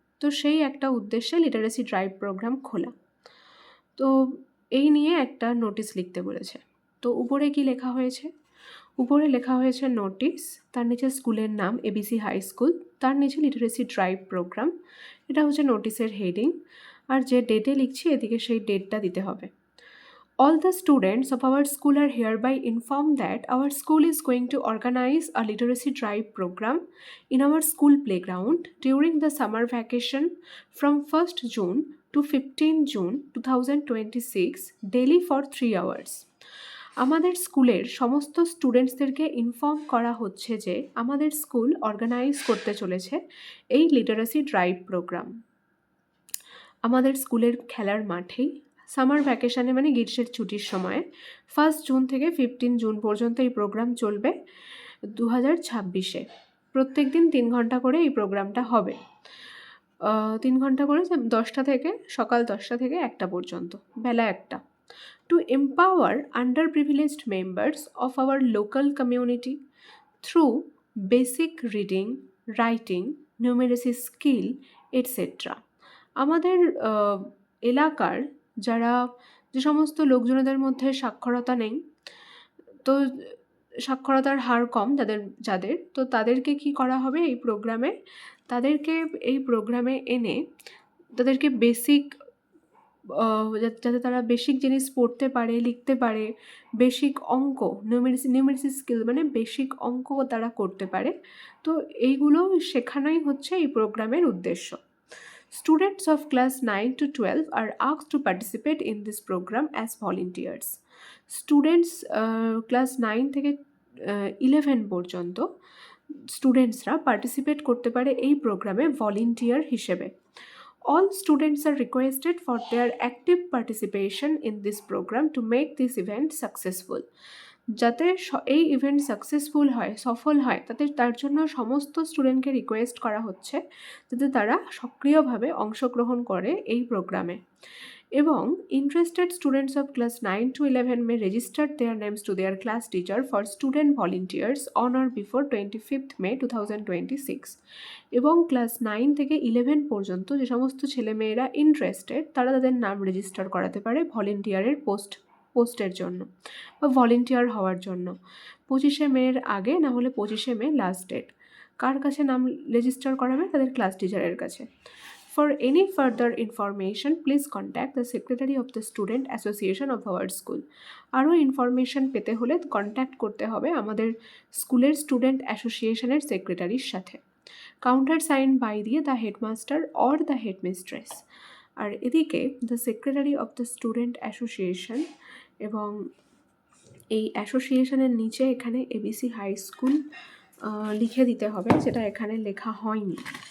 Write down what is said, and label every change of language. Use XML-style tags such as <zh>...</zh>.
<bn>তো সেই একটা উদ্দেশ্যে লিটারেসি ড্রাইভ প্রোগ্রাম খোলা। তো এই নিয়ে একটা নোটিশ লিখতে বলেছে। তো উপরে কি লেখা হয়েছে? উপরে লেখা হয়েছে নোটিশ, তার নিচে স্কুলের নাম ABC হাই স্কুল, তার নিচে লিটারেসি ড্রাইভ প্রোগ্রাম, এটা হচ্ছে নোটিশের হেডিং। আর যে ডেটে লিখছি এদিকে সেই ডেটটা দিতে হবে।</bn> <en>All the students of our school are hereby informed that our school is going to organize a literacy drive program in our school playground during the summer vacation from 1st June to 15 June 2026 daily for 3 hours.</en> <bn>আমাদের স্কুলের সমস্ত স্টুডেন্টসদেরকে inform করা হচ্ছে যে আমাদের school organise করতে চলেছে এই লিটারেসি ড্রাইভ প্রোগ্রাম আমাদের স্কুলের খেলার মাঠেই সামার ভ্যাকেশানে, মানে গ্রীষ্মের ছুটির সময়ে 1 জুন থেকে 15 জুন পর্যন্ত এই প্রোগ্রাম চলবে 2026-এ। প্রত্যেক দিন 3 ঘন্টা করে এই প্রোগ্রামটা হবে, 3 ঘন্টা করে, 10টা থেকে সকাল 10টা থেকে 1টা পর্যন্ত, বেলা 1টা।</bn> <en>To empower underprivileged members of our local community through basic reading, writing, numeracy skill etcetera.</en> <bn>আমাদের এলাকার যারা যে সমস্ত লোকজনদের মধ্যে সাক্ষরতা নেই, তো সাক্ষরতার হার কম যাদের তো তাদেরকে কি করা হবে এই প্রোগ্রামে, তাদেরকে এই প্রোগ্রামে এনে তাদেরকে বেসিক যাতে তারা বেসিক জিনিস পড়তে পারে, লিখতে পারে, বেসিক অঙ্ক, নিউমেরেসি স্কিল মানে বেসিক অঙ্ক তারা করতে পারে। তো এইগুলো শেখানোই হচ্ছে এই প্রোগ্রামের উদ্দেশ্য।</bn> <en>Students of class 9 to 12 are asked to participate in this program as volunteers.</en> <bn>Students class 9 থেকে 11 পর্যন্ত স্টুডেন্টসরা পার্টিসিপেট করতে পারে এই প্রোগ্রামে ভলেন্টিয়ার হিসেবে।</bn> <en>All students are requested for their active participation in this program to make this event successful.</en> <bn>যাতে এই event successful হয়, সফল হয়, তার জন্য সমস্ত স্টুডেন্টকে রিকোয়েস্ট করা হচ্ছে যাতে তারা সক্রিয়ভাবে অংশগ্রহণ করে এই প্রোগ্রামে।</bn> <en>এবং interested students of class 9 to 11 may register their names to their class teacher for student volunteers on or before 25th May 2026।</en> <bn>এবং ক্লাস 9 থেকে 11 পর্যন্ত যে সমস্ত ছেলেমেয়েরা ইন্টারেস্টেড তারা তাদের নাম রেজিস্টার করাতে পারে ভলেন্টিয়ারের পোস্টের জন্য বা ভলেন্টিয়ার হওয়ার জন্য। 25শে মের আগে, না হলে 25শে মে লাস্ট ডেট। কার কাছে নাম রেজিস্টার করাবে? তাদের ক্লাস টিচারের কাছে।</bn> <en>For any further information, please contact the Secretary of the Student Association of our school.</en> <bn>আরও ইনফরমেশন পেতে হলে কন্ট্যাক্ট করতে হবে আমাদের স্কুলের স্টুডেন্ট অ্যাসোসিয়েশনের সেক্রেটারির সাথে।</bn> <en>Countersign by দিয়ে the headmaster or the headmistress.</en> <bn>আর এদিকে</bn> <en>the secretary of the student association,</en> <bn>এবং এই অ্যাসোসিয়েশনের নিচে এখানে এবিসি হাই স্কুল লিখে দিতে হবে, যেটা এখানে লেখা হয়নি।</bn>